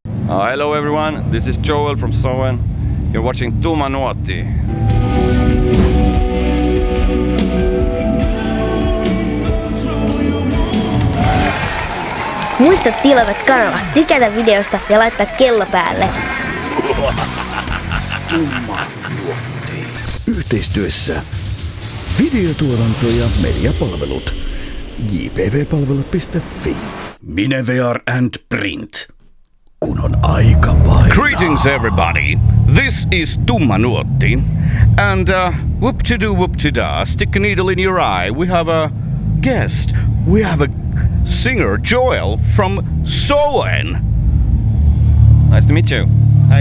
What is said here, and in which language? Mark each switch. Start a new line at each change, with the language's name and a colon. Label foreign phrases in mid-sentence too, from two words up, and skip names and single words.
English: Hello everyone, this is Joel from SOEN. You're watching Tumma Nuotti.
Finnish: Muista tilata kanava, tykätä videosta ja laittaa kello päälle. Tumma Nuotti. Yhteistyössä videotuotanto ja mediapalvelut. JPV-Palvelut.fi.
English: Mine VR and print.
Finnish: Kun on aika painaa.
English: Greetings everybody, this is Tumma Nuotti, and whoop-to-do, stick a needle in your eye, we have a guest, we have a singer, Joel, from SOEN. Nice to meet you. Hi.